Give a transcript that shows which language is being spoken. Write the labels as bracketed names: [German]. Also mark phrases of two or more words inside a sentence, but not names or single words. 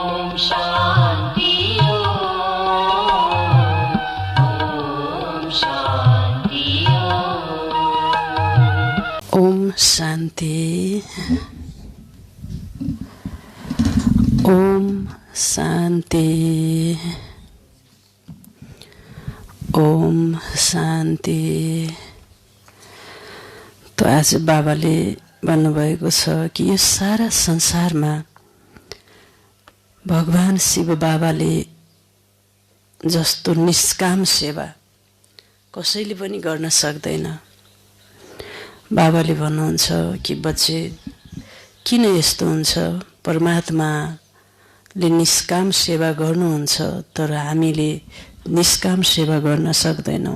[Sanskrit] शान्ति ओम शांति ओम शांति ओम शांति। [Nepali] तो आज बाबाले भन्नुभएको छ कि यो सारा संसारमा भगवान शिव बाबाले जस्तो निष्काम सेवा कसैले पनि गर्न सक्दैन। बाबाले भन्नुहुन्छ कि बच्चे किन यस्तो हुन्छ, परमात्माले निष्काम सेवा गर्नुहुन्छ तर हामीले निष्काम सेवा गर्न सक्दैनौँ।